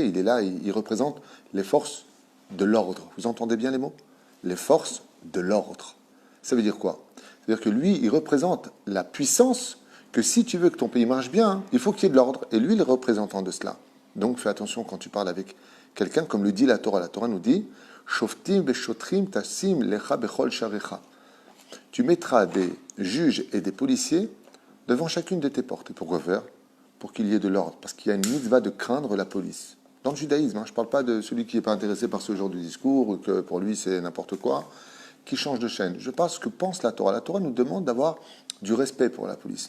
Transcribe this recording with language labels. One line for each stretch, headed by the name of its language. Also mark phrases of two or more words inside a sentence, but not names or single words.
French: Il est là, il représente les forces de l'ordre. Vous entendez bien les mots? Les forces de l'ordre. Ça veut dire quoi? C'est-à-dire que lui, il représente la puissance que si tu veux que ton pays marche bien, il faut qu'il y ait de l'ordre. Et lui, il est représentant de cela. Donc fais attention quand tu parles avec quelqu'un, comme le dit la Torah. La Torah nous dit
Hebrew: שופטים ושוטרים תשים לך בכל שעריך.
French: Tu mettras des juges et des policiers devant chacune de tes portes. Et pourquoi faire? Pour qu'il y ait de l'ordre. Parce qu'il y a une mitzvah de craindre la police. Dans le judaïsme, je ne parle pas de celui qui n'est pas intéressé par ce genre de discours, ou que pour lui c'est n'importe quoi, qui change de chaîne. Je pense que pense la Torah. La Torah nous demande d'avoir du respect pour la police.